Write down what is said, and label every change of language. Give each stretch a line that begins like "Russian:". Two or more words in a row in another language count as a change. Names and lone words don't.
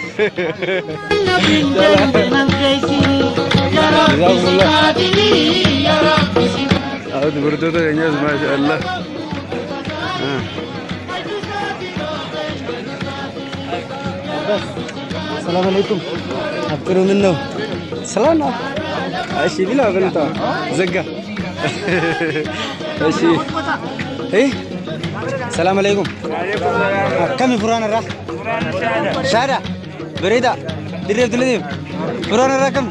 Oromo: Dubartoota keenyaas
Arabic: ما شاء الله. السلام عليكم.
Oromo: Afkiruu minnoo. Salaam. Ashii bilaa balta. Zagga.
Arabic: Ashii. السلام عليكم.
Oromo: Kami furaan irraa? Shaada. Bareeda. Dirreef dileef. Furaan irraa kam?